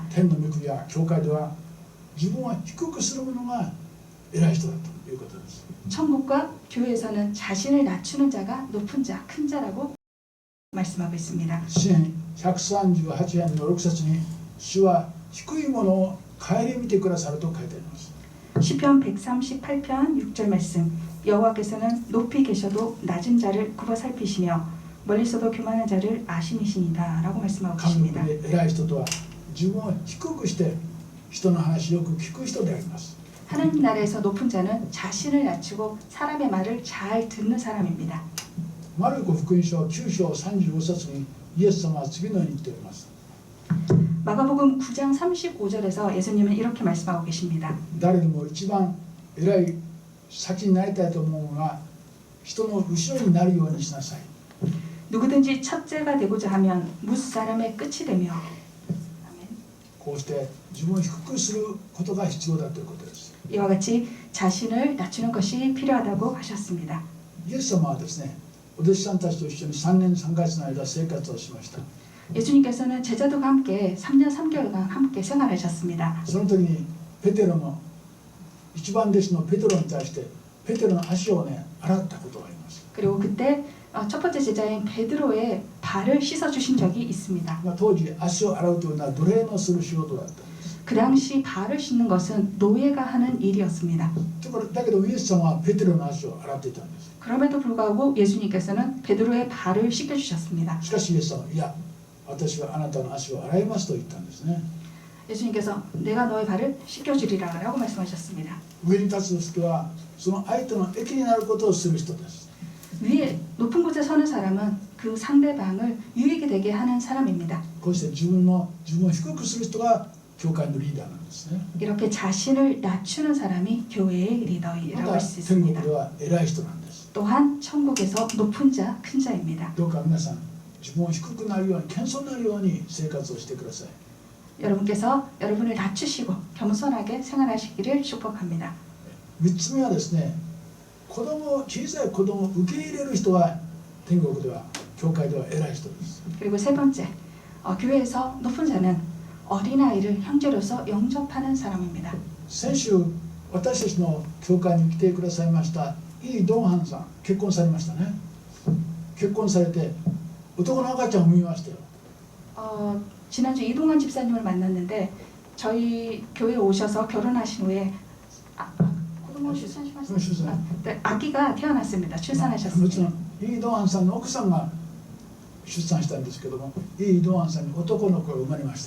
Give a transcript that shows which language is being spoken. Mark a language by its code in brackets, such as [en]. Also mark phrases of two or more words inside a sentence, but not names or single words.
[ja] 天の御国や教会では自分を低くする者が偉い人だということです。 [ko] 천국과 교회에서는 자신을 낮추는 자가 높은 자, 큰 자라고 말씀하고 있습니다. [ja] 詩編138編の6節に主は低いものを顧みてくださると書いてあります。 [ko] 시편 138편 6절 말씀 여호와께서는 높이 계셔도 낮은 자를 굽어 살피시며 멀리서도 교만한 자를 아심이시니다 라고 말씀하고 [ja] 神の [ko] 계십니다. [ja] 国で偉い人とは自分を低くして人の話をよく聞く人であります。 [ko] 하나님 나라에서 높은 자는 자신을 낮추고 사람의 말을 잘 듣는 사람입니다. [ja] マルコ福音書9章35節にイエス様は次のように言っております。 [ko] 마가복음 9장 35절에서 예수님은 이렇게 말씀하고 계십니다. [ja] 誰でも一番偉い先になりたいと思うのが人の後ろになるようにしなさい。 [ko] 누구든지 첫째가 되고자 하면 무수 사람의 끝이 되며 아멘. [ja] こうして自分を低くすることが必要だということです。 [ko] 이와 같이 자신을 낮추는 것이 필요하다고 하셨습니다. [ja] イエス様はですね、お弟子さんたちと一緒に3年3ヶ月の間生活をしました。 [ko] 예수님께서는 제자들과 함께 3년 3개월간 함께 생활하셨습니다. [ja] その時にペテロの一番弟子のペテロに対してペテロの足をね洗ったことがあります。 [ko] 그리고 그때 첫 번째 제자인 베드로의 발을 씻어 주신 적이 있습니다. [ja] 当時足を洗うというのは奴隷のする仕事だった。 [ko] 그 당시 발을 씻는 것은 노예가 하는 일이었습니다. [ja] だけどイエス様はペテロの足を洗っていたんです。 [ko] 그럼에도 불구하고 예수님께서는 베드로의 발을 씻겨 주셨습니다. [ja] しかしイエス様はいや私はあなたの足を洗いますと言ったんですね。 [ko] 예수님께서 내가 너의 발을 씻겨 주리라라고 말씀하셨습니다. [ja] 上に立つ人はその相手の益になることをする人です。 [ko] 위에 높은 곳에 서는 사람은 그 상대방을 유익이 되게 하는 사람입니다. [ja] こうして自分を低くする人が教会のリーダーなんですね。 [ko] 이렇게 자신을 낮추는 사람이 교회의 리더라고 [ja] ま [ko] 할 [ja] た [ko] 수 [ja] 天国 [ko] 있습니다. [ja] では偉い人なんです。 [ko] 또한 천국에서 높은 자, 큰 자입니다. [ja] どうか皆さん自分を低くなるように謙遜なるように生活をしてください。 [ko] 여러분께서 여러분을 낮추시고 겸손하게 생활하시기를 축복합니다. [ja] 3 つ目はですね、小さい子供を受け入れる人は天国では教会では偉い人です。 [ko] 그리고 세 번째, 교회에서 높은 자는 어린아이를 형제로서 영접하는 사람입니다. [ja] 先週私たちの教会に来てくださいましたイ・ドンハンさん、結婚されましたね。結婚されて男の赤ちゃんを産みましたよ。 [ko] 지난주 이동환 집사님을 만났는데 저희 교회에 오셔서 결혼하신 후에 고등어 출산하셨습니다. 네, 아기가 태어났습니다. [ja] もちろ [ko] 출산하셨습니다. [ja] んイ・ドンハンさんの奥さんが出産したんですけども、イ・ドンハンさんに男の子が生まれました。